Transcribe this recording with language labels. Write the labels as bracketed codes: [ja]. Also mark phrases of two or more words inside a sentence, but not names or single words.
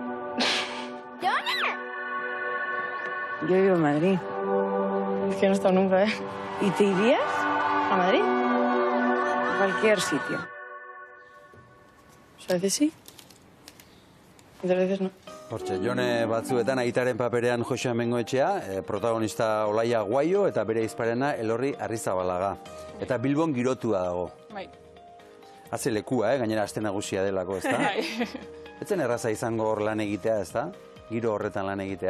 [es] Yo vivo en Madrid. Es que no he estado nunca, ¿eh? ¿Y te irías? ¿A Madrid? A cualquier sitio. A veces sí, otras veces no. [eu] Hortxe, Jone Batzuetan aitaren paperean Jose Amengoetxea, protagonista Olaia Guaio eta bere izparena Elorri Arrizabalaga. Eta Bilbon girotua dago. Bai. Haze lekua, gainera aste nagusia delako, ezta? Bai. Etzen erraza izango hor lan egitea, ezta? Giro horretan lan egitea?